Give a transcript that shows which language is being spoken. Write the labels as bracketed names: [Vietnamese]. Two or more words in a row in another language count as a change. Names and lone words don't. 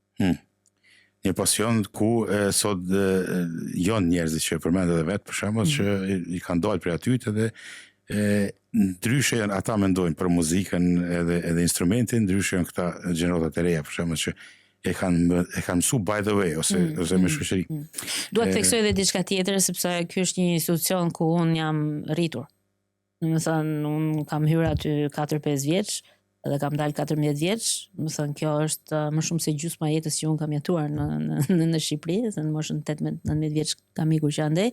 [Albanian] Një pasion ku sot janë njerëzit që përmendë edhe vetë, për shembull, që i kanë dalë prej aty dhe ndryshe janë, ata mendojnë për muzikën edhe instrumentin, ndryshe janë këta gjeneratat e reja, për shembull, që e kanë mësu [English] by the way [Albanian] ose me shoqëri. Dua të theksoj edhe diçka tjetër, sepse ky është një institucion ku unë jam rritur. Domethënë unë kam hyrë aty 4-5 vjeç dhe kam dalë 14 vjeç. Domethënë kjo është më shumë se gjysma e jetës që unë kam jetuar në Shqipëri, se në moshën 18-19 vjeç kam ikur që andej.